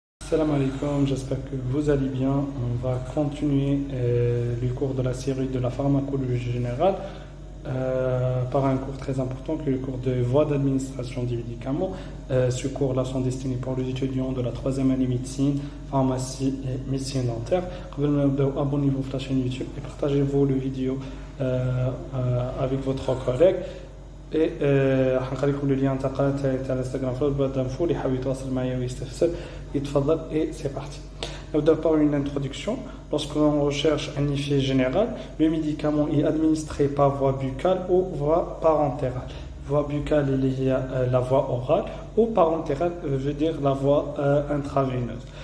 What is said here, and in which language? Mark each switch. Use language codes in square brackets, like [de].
[ar] Salam alaikum, [fr] j'espère que vous allez bien. On va continuer le cours de la série de la pharmacologie générale par un cours très important qui est le cours de voie d'administration des médicaments. Ce cours-là sont destinés pour les étudiants de la troisième année médecine, pharmacie et médecine dentaire. Abonnez-vous à la chaîne YouTube et partagez-vous le vidéo avec votre collègue. Et [ar] حنخليكم [fr] le lien [ar] تاع الانستغرام في الباب [fr] d'infos [ar] اللي حاب يتواصل معايا ويستفسر يتفضل. [fr] Et c'est parti. [ar] نبدأ [fr] par une introduction. Lorsque l'on recherche un effet général, le médicament est administré par voie buccale ou voie parentérale. Voie buccale, il y a la voie orale, ou parentérale veut dire la voie intraveineuse.